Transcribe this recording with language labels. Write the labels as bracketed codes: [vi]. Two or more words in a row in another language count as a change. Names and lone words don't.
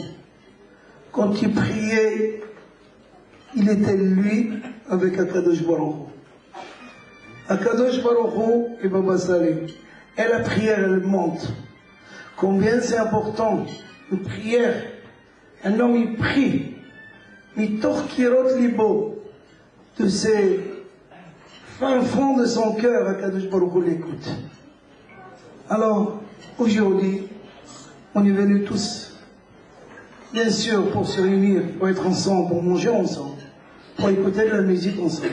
[fr] Quand il priait, il était lui avec Akadosh Baruch Hu. Akadosh Baruch Hu et Baba Saleh. Et la prière, elle monte. Combien c'est important, une prière. Un homme, il prie. [he] מתוך קירות לבו. [fr] De ses fins fonds de son cœur, Akadosh Baruch Hu l'écoute. Alors, aujourd'hui, on est venus tous, bien sûr, pour se réunir, pour être ensemble, pour manger ensemble, pour écouter de la musique ensemble.